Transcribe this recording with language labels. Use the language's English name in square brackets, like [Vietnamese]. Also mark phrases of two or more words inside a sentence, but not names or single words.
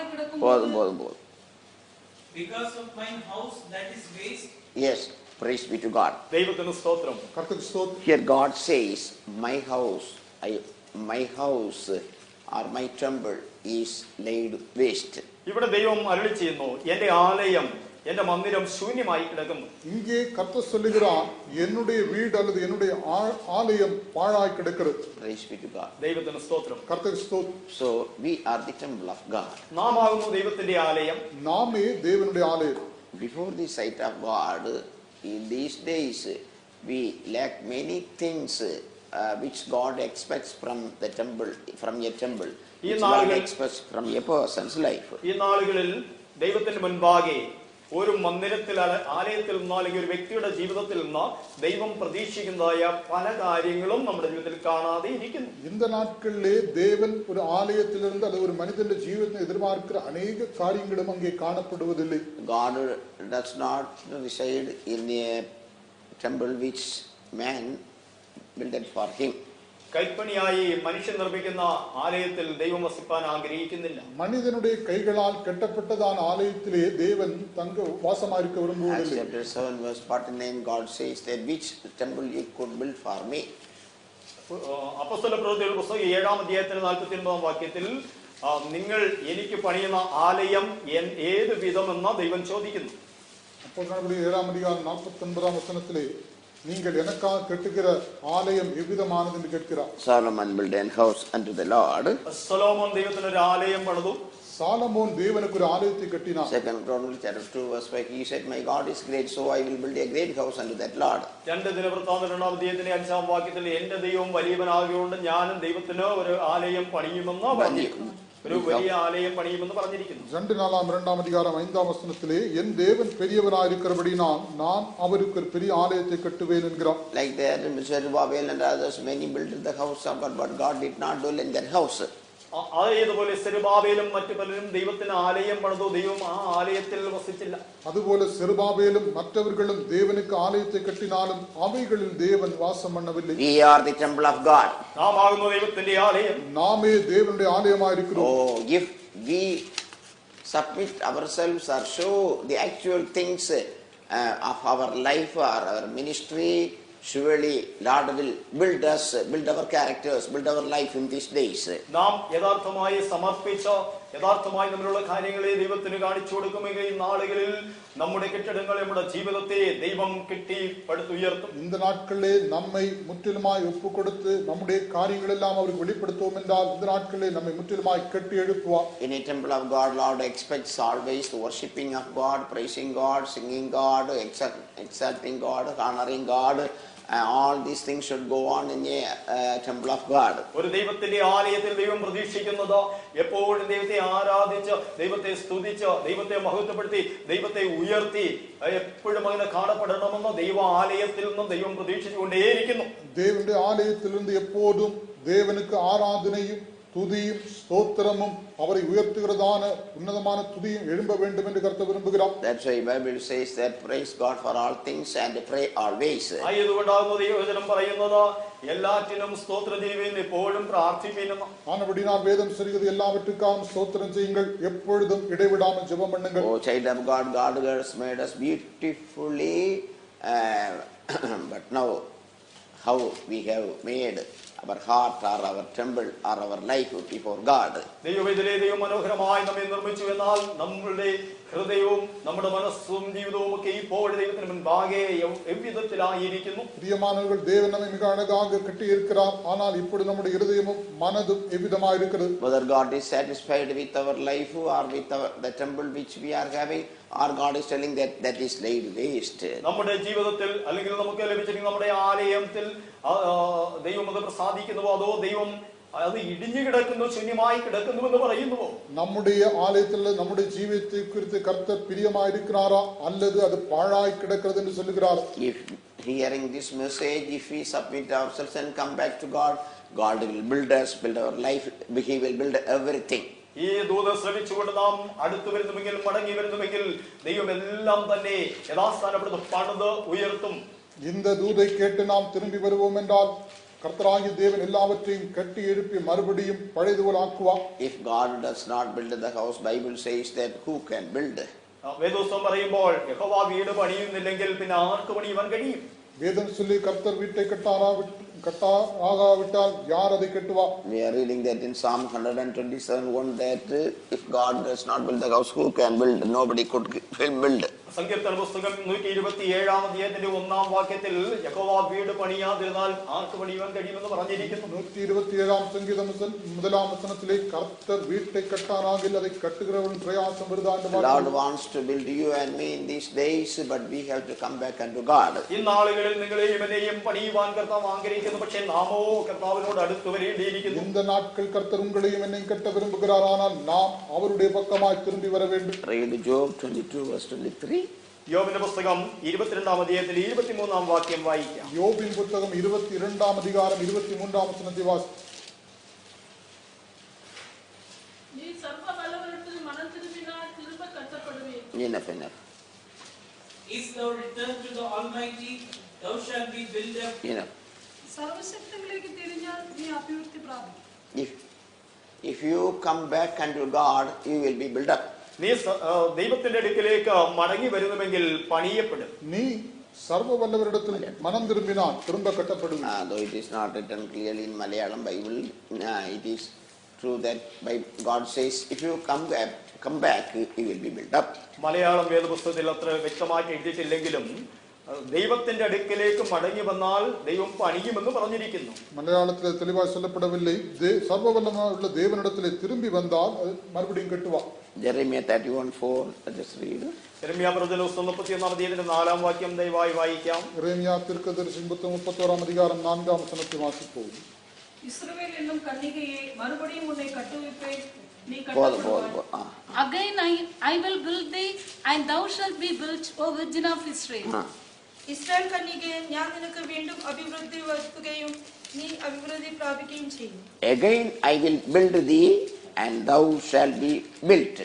[Tamil] പോതും. [English] Because of my house that is waste. Yes, praise be to God. [Malayalam] ദൈവത്തിന് സ്തോത്രം. [Tamil] கர்த்தருக்கு ஸ்தோத்திரம். [English] Here God says, my house or my temple is laid waste. [Malayalam] ഇവിടെ ദൈവം അരുളി ചെയ്യുന്നു, എന്റെ ആലയം, എന്റെ മന്ദിരം ശൂന്യമായി കിടക്കുന്നു. [Tamil] இங்கே கர்த்தர் சொல்லுகிறார், என்னுடைய வீடு அல்லது என்னுடைய ஆலயம் பாழாய் கிடக்கிறது. [English] Praise be to God. [Malayalam] ദൈവത്തിന് സ്തോത്രം. [Tamil] கர்த்தருக்கு ஸ்தோத்திரம். [English] So we are the temple of God. [Malayalam] നാം ആകുന്നു ദൈവത്തിന്റെ ആലയം. [Tamil] நாமே தேவனுடைய ஆலயம். [English] Before the sight of God, in these days we lack many things which God expects from the temple, from a temple, which God expects from a person's life. [Malayalam] ഈ നാളുകളിൽ ദൈവത്തിന് മുൻപാകെ ഒരു മന്ദിരത്തിൽ ആലയത്തിൽ നിന്ന് അല്ലെങ്കിൽ ഒരു വ്യക്തിയുടെ ജീവിതത്തിൽ നിന്ന് ദൈവം പ്രതീക്ഷിക്കുന്നതായ പല കാര്യങ്ങളും നമ്മുടെ ജീവിതത്തിൽ കാണാതെ ഇരിക്കുന്നു. [Tamil] இந்த நாட்களிலே தேவன் ஒரு ஆலயத்திலிருந்து அல்லது ஒரு மனிதனுடைய ஜீவிதத்தை எதிர்பார்க்கிற அநேக காரியங்களும் அங்கே காணப்படுவதில்லை. [English] God does not reside in a temple which man built for him. [Malayalam] കൈപ്പണിയായി മനുഷ്യൻ നിർമ്മിക്കുന്ന ആലയത്തിൽ ദൈവം വസിപ്പാൻ ആഗ്രഹിക്കുന്നില്ല. [Tamil] மனிதனுடைய கைகளால் கட்டப்பட்டதான ஆலயத்திலே தேவன் தங்க வாசமாயிருக்க விரும்புவதில்லை. [English] Chapter 7 verse 49, God says that which temple you could build for me. [Malayalam] അപ്പോസ്തല പ്രവൃത്തികളുടെ പുസ്തകം 7-ാം അധ്യായത്തിൽ 49-ാം വാക്യത്തിൽ നിങ്ങൾ എനിക്ക് പണിയുന്ന ആലയം ഏത് വിധമെന്ന് ദൈവം ചോദിക്കുന്നു. [Tamil] அப்போஸ்தலர்களுடைய 7-ஆம் அதிகாரம் 49-ஆம் வசனத்திலே, நீங்கள் எனக்காக கட்டுகிற ஆலயம் எவ்விதமானது என்று கேட்கிறார். [English] Solomon built a house unto the Lord. [Malayalam] സൊലോമോൻ ദൈവത്തിന് ഒരു ആലയം പണിതു. [Tamil] சாலமோன் தேவனுக்கு ஒரு ஆலயத்தை கட்டினார். [English] 2 Chronicles chapter 2 verse 5, he said, my God is great, so I will build a great house unto that Lord. [Malayalam] 2 ദിനവൃത്താന്തം 2-ാം അധ്യായത്തിന്റെ 5-ാം വാക്യത്തിൽ എന്റെ ദൈവം വലിയവനാകുകൊണ്ട് ഞാനും ദൈവത്തിന് ഒരു ആലയം പണിയുമെന്ന് പറഞ്ഞിരിക്കുന്നു. ഒരു വലിയ ആലയം പണിയുമെന്ന് പറഞ്ഞിരിക്കുന്നു. [Tamil] 2-2-ஆம் அதிகாரம் 5-ஆம் வசனத்திலே, என் தேவன் பெரியவராயிருக்கிறபடினால் நான் அவருக்கு ஒரு பெரிய ஆலயத்தை கட்டுவேன் என்கிறார். [English] Like that, Zerubbabel and others, many built the house of God, but God did not dwell in that house. [Malayalam] അതേതുപോലെ സെരുബാബേലും മറ്റു പലരും ദൈവത്തിന് ആലയം പണിതു, ദൈവം ആ ആലയത്തിൽ വസിച്ചില്ല. [Tamil] அதுபோல செருபாபேலும் மற்றவர்களும் தேவனுக்கு ஆலயத்தை கட்டினாலும் அவைகளில் தேவன் வாசம் பண்ணவில்லை. [English] We are the temple of God. [Malayalam] നാം ആകുന്നു ദൈവത്തിന്റെ ആലയം. [Tamil] நாமே தேவனுடைய ஆலயமாயிருக்கிறோம். [English] Oh, if we submit ourselves or show the actual things of our life or our ministry, surely Lord will build us, build our characters, build our life in these days. [Malayalam] നാം യഥാർത്ഥമായി സമർപ്പിച്ച യഥാർത്ഥമായി നമ്മളുള്ള കാര്യങ്ങളെ ദൈവത്തിന് കാണിച്ചു കൊടുക്കുമെങ്കിൽ ഈ നാളുകളിൽ നമ്മുടെ കെട്ടിടങ്ങളെ, നമ്മുടെ ജീവിതത്തെ ദൈവം കെട്ടി പടുത്തുയർത്തും. [Tamil] இந்த நாட்களிலே நம்மை முற்றிலுமாய் ஒப்பு கொடுத்து நம்முடைய காரியங்கள் எல்லாம் அவருக்கு வெளிப்படுத்துவோம் என்றால் இந்த நாட்களிலே நம்மை முற்றிலுமாய் கட்டி எழுப்புவார். [English] In a temple of God, Lord expects always the worshipping of God, praising God, singing God, exalting God, honoring God. All these things should go on in a temple of God. [Malayalam] ഒരു ദൈവത്തിന്റെ ആലയത്തിൽ ദൈവം പ്രതീക്ഷിക്കുന്നത് എപ്പോഴും ദൈവത്തെ ആരാധിച്ച്, ദൈവത്തെ സ്തുതിച്ച്, ദൈവത്തെ മഹത്വപ്പെടുത്തി, ദൈവത്തെ ഉയർത്തി എപ്പോഴും അങ്ങനെ കാണപ്പെടണമെന്ന് ദൈവ ആലയത്തിൽ നിന്നും ദൈവം പ്രതീക്ഷിച്ചുകൊണ്ടേയിരിക്കുന്നു. [Tamil] தேவனுடைய ஆலயத்திலிருந்து எப்போதும் தேவனுக்கு ஆராதனையும் துதியும் ஸ்தோத்திரமும் அவரை உயர்த்துகிறதான உன்னதமான துதியும் எழும்ப வேண்டும் என்று கர்த்தர் விரும்புகிறார். [English] That's why Bible says that praise God for all things and pray always. [Malayalam] ആയതുകൊണ്ടാകുന്നു ദൈവവചനം പറയുന്നത് എല്ലാറ്റിനും സ്തോത്രം ചെയ്യുവിൻ എപ്പോഴും പ്രാർത്ഥിപ്പിനും. [Tamil] ஆனபடினால் வேதம் சொல்கிறது எல்லாவற்றுக்காகவும் ஸ்தோத்திரம் செய்யுங்கள் எப்பொழுதும் இடைவிடாமல் ஜெபம் பண்ணுங்கள். [English] Oh child of God, God has made us beautifully, but now how we have made our heart or our temple or our life before God. [Malayalam] ദൈവം മനോഹരമായി നമ്മെ നിർമ്മിച്ചു. എന്നാൽ നമ്മുടെ ഹൃദയവും നമ്മുടെ മനസ്സും ജീവിതവും ഒക്കെ ഇപ്പോൾ ദൈവത്തിന് മുൻപാകെ എவ்விதத்திലായിരിക്കുന്നു. [Tamil] பிரியமானவர்கள், தேவன் நம்மை மிக அழகாக கட்டி இருக்கிறார். ஆனால் இப்பொழுது நம்முடைய இருதயமும் மனதும் எவ்விதமாக இருக்கிறது? [English] Whether God is satisfied with our life or with the temple which we are having, or God is telling that is laid waste. [Malayalam] നമ്മുടെ ജീവിതത്തിൽ അല്ലെങ്കിൽ നമുക്ക് ലഭിച്ചിരിക്കുന്ന നമ്മുടെ ആലയത്തിൽ ദൈവം അത് പ്രസാദിക്കുന്നുവോ അതോ ദൈവം അത് ഇടിഞ്ഞു കിടക്കുന്നു, ശൂന്യമായി കിടക്കുന്നു എന്ന് പറയുന്നുവോ? [Tamil] நம்முடைய ஆலயத்தில் நம்முடைய ஜீவியத்தை குறித்து கர்த்தர் பிரியமாயிருக்கிறாரா அல்லது அது பாழாய் கிடக்கிறது என்று சொல்லுகிறார்? [English] If hearing this message, if we submit ourselves and come back to God, God will build us, build our life, He will build everything. [Malayalam] ഈ ദൂത ശ്രമിച്ചുകൊണ്ട് നാം അടുത്തു വരുന്നുവെങ്കിൽ, മടങ്ങി വരുന്നുവെങ്കിൽ ദൈവം എല്ലാം തന്നെ യഥാസ്ഥാനപ്പെടുന്ന പണിത് ഉയർത്തും. [Tamil] இந்த தூதை கேட்டு நாம் திரும்பி வருவோம் என்றால் கர்த்தராகிய தேவன் எல்லாவற்றையும் கட்டி எழுப்பி மறுபடியும் பழையதுபோல் ஆக்குவார். [English] If God does not build the house, Bible says that who can build? [Malayalam] വേദോസ്തം പറയുമ്പോൾ യഹോവ വീട് പണിയുന്നില്ലെങ്കിൽ പിന്നെ ആർക്ക് പണിയുവാൻ കഴിയും? [Tamil] வேதம் சொல்லி கர்த்தர் வீட்டை கட்டாகாவிட்டால் யார் அதை கட்டுவார்? [English] We are reading that in Psalm 127:1 that if God does not build the house, who can build? Nobody could build. [Malayalam] സങ്കീർത്തന പുസ്തകം 127 അധ്യായത്തിന്റെ 1-ാം വാക്യത്തിൽ യഹോവ വീട് പണിയാതിരുന്നാൽ ആർക്ക് പണിയുവാൻ കഴിയുമെന്ന് പറഞ്ഞിരിക്കുന്നു. [Tamil] 127 சங்கீதம் 1-ஆம் வசனத்திலே கர்த்தர் வீட்டை கட்டானாகில் அதை கட்டுகிறவன் பிரயாசம் வருதா என்று [English] The Lord wants to build you and me in these days, but we have to come back unto God. [Malayalam] ഈ നാളുകളിൽ നിങ്ങളെയും എന്നെയും പണിയുവാൻ കർത്താവ് ആഗ്രഹിക്കുന്നു. പക്ഷേ നാമോ കർത്താവിനോട് അടുത്തു വരേണ്ടിയിരിക്കുന്നു. [Tamil] இந்த நாட்கள் கர்த்தர் உங்களையும் என்னையும் கட்ட விரும்புகிறார். ஆனால் நாம் அவருடைய பக்கமாய் திரும்பி வர வேண்டும். [English] Read Job 22:23. [Malayalam] യോബിന്റെ പുസ്തകം 22-ാം അധ്യായത്തിൽ 23-ാം വാക്യം വായിക്കാം. [Tamil] யோபின் புத்தகம் 22-ஆம் அதிகாரம் 23-ஆம் வசனத்தை வாசிப்போம். நீ சர்வ வல்லவரிடத்தில் மனம் திரும்பினால் திரும்ப கட்டப்படுவீர். [English] Enough. If thou return to the Almighty, thou shalt be built up. Enough. [Malayalam] സർവശക്തങ്ങളിലേക്ക് തിരിഞ്ഞാൽ നീ അഭിവൃദ്ധി പ്രാപിക്കും. [English] If you come back unto God, you will be built up. [Malayalam] നീ ദൈവത്തിന്റെ അടുക്കിലേക്ക് മടങ്ങി വരുന്നുവെങ്കിൽ പണിയപ്പെടും. [Tamil] நீ சர்வ வல்லவரிடத்தில் மனம் திரும்பினால் திரும்ப கட்டப்படுவீர். [English] Though it is not written clearly in Malayalam Bible, it is true that God says if you come back, you will be built up. [Malayalam] മലയാളം വേദപുസ്തകത്തിൽ അത്ര വ്യക്തമായിട്ട് എഴുതിയിട്ടില്ലെങ്കിലും ദൈവത്തിന്റെ അടുക്കിലേക്ക് മടങ്ങി വന്നാൽ ദൈവം പണിയുമെന്ന് പറഞ്ഞിരിക്കുന്നു. [Tamil] மலையாளத்தில் தெளிவாக சொல்லப்படவில்லை. சர்வ வல்லமையுள்ள தேவனிடத்திலே திரும்பி வந்தால் மறுபடியும் கட்டுவார். [English] Jeremiah 31:4. Let us read. [Malayalam] യെരമ്യാ പ്രവചന പുസ്തകം 31-ാം അധ്യായത്തിന്റെ 4-ാം വാക്യം ദയവായി വായിക്കാം. [Tamil] യെരമ്യാ தீர்க்கதரிசி 31-ஆம் அதிகாரம் 4-ஆம் வசனத்தை வாசிப்போம். இஸ்ரவேல் என்னும் கன்னிகையே மறுபடியும் உன்னை கட்டுவிப்பேன், நீ போதும். கட்டப்படுவாய். [English] Again I will build thee, and thou shalt be built, O Virgin of Israel. [Malayalam] ഇസ്രായേൽ കന്യകയെ ഞാൻ നിനക്ക് വീണ്ടും അഭിവൃദ്ധി വരുത്തുകയും നീ അഭിവൃദ്ധി പ്രാപിക്കുകയും ചെയ്യും. [English] Again I will build thee, and thou shalt be built.